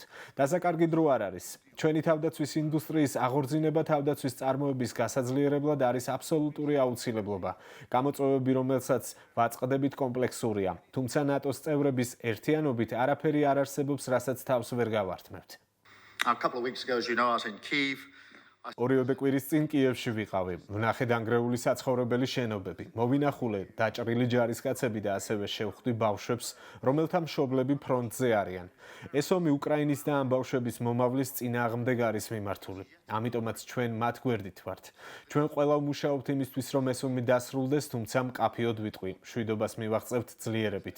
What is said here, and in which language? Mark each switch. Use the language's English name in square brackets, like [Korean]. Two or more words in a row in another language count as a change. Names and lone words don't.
[Georgian] დასაკარგი დრო არ არის. ჩვენი თავდაცვის ინდუსტრიის აღორძინება თავდაცვის წარმოების გასაძლიერებლად არის აბსოლუტური აუცილებლობა. გამოწვევები, რომელსაც ვაწყდებით, კომპლექსურია. თუმცა ნატოს წევრების ერთიანობით არაფერი არ არსებობს, რასაც თავს ვერ გავართმევთ. [English] A couple of weeks ago, as you know, I was in Kyiv. [Georgian] ორიოდე კვირის წინ კიევში ვიყავი. ვნახე დანგრეული საცხოვრებელი შენობები. მოვინახულე დაჭრილი ჯარისკაცები და ასევე შევხვდი ბავშვებს, რომელთა მშობლები ფრონტზე არიან. ეს ომი უკრაინის და ამ ბავშვების მომავლის წინააღმდეგ არის მიმართული. ამიტომაც ჩვენ მათ გვერდით ვართ. ჩვენ ყველა ვმუშაობთ იმისთვის, რომ ეს ომი დასრულდეს, თუმცა მკაფიოდ ვიტყვი, მშვიდობას მივაღწევთ ძლიერებით.